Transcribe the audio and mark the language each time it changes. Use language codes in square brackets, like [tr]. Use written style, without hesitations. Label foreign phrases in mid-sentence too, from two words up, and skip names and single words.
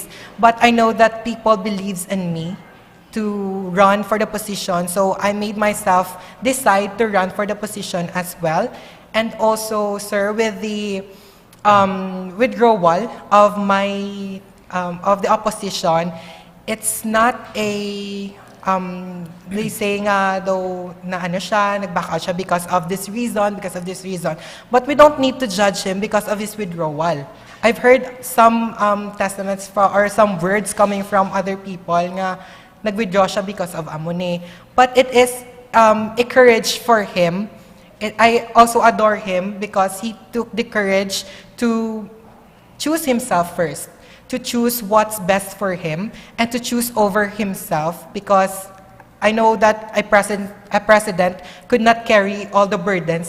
[en] But I know that people believes in me to run for the position, so I made myself decide to run for the position as well. And also, sir, with the withdrawal of the opposition, it's not a they say [hil] nga daw na nag-back out siya [en] because of this reason. But we don't need to judge him because of his withdrawal. I've heard some testaments or some words coming from other people [hil] nga nag-withdraw siya [en] because of Amone. But it is a courage for him. I also adore him because he took the courage to choose himself first, to choose what's best for him, and to choose over himself, because I know that a president could not carry all the burdens.